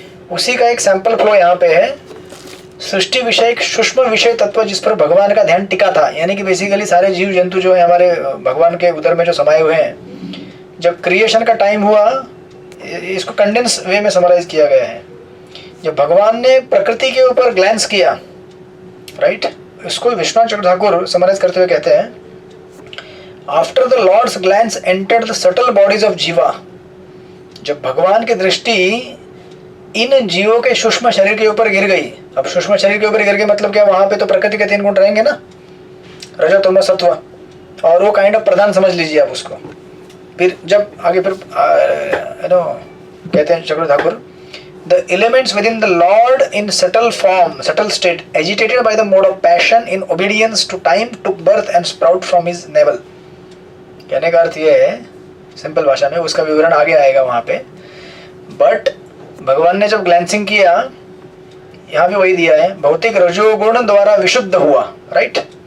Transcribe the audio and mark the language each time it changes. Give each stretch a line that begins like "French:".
Hindi: उसी का एक सैंपल फ्लो यहाँ पे है, सृष्टि विषय एक सूक्ष्म विषय तत्व जिस पर भगवान का ध्यान टिका था, यानी कि बेसिकली सारे जीव जंतु जो है हमारे भगवान के उदर में जो समाये हुए हैं, जब क्रिएशन का टाइम हुआ, इसको कंडेंस वे में समराइज किया गया है, जब भगवान ने प्रकृति के ऊपर ग्लैंस किया, राइट, इसको विश्वनाथ चक्रवर्ती ठाकुर समराइज करते हुए कहते हैं,
English: After the lord's glance entered the subtle bodies of jiva.
Hindi: जब भगवान की दृष्टि इन जीवों के सूक्ष्म शरीर के ऊपर गिर गई, अब सूक्ष्म शरीर के ऊपर गिर गई मतलब क्या, वहां पे तो प्रकृति के 3 गुण रहेंगे ना, रजो तमो सत्व, और वो काइंड ऑफ प्रधान समझ लीजिए आप उसको। फिर जब आगे फिर कहते हैं चक्रवर्ती Thakur,
English: the elements within the Lord in subtle form, subtle state, agitated by the mode of passion in obedience to time, took birth and sprout from his navel।
Hindi: कहने का अर्थ ये है सिंपल भाषा में, उसका विवरण आगे आएगा वहां पे, बट भगवान ने जब ग्लैंसिंग किया, यहाँ भी वही दिया है, भौतिक रजोगुण द्वारा विशुद्ध हुआ, राइट।